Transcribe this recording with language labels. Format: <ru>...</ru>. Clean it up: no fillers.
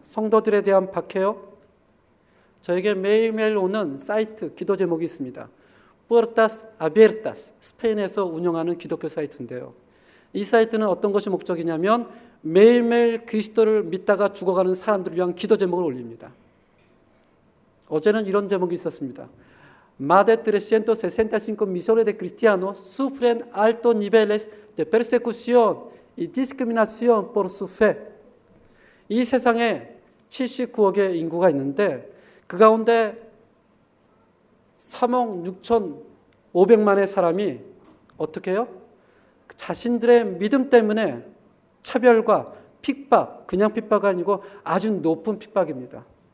<ko>성도들에 대한 박해요. 저에게 매일매일 오는 사이트 기도 제목이 있습니다. Puertas Abiertas, 스페인에서 운영하는 기독교 사이트인데요. 이 사이트는 어떤 것이 목적이냐면 매일매일 그리스도를 믿다가 죽어가는 사람들을 위한 기도 제목을 올립니다. 어제는 이런 제목이 있었습니다.</ko> <es>Más de 365 millones de cristianos sufren altos niveles de persecución y discriminación por su fe.</es> <ko>이 세상에 79억의 인구가 있는데 그 가운데 3억 6,500만의 사람이 어떻게 해요? 자신들의 믿음 때문에 차별과 핍박, 그냥 핍박이 아니고 아주 높은 핍박입니다.</ko>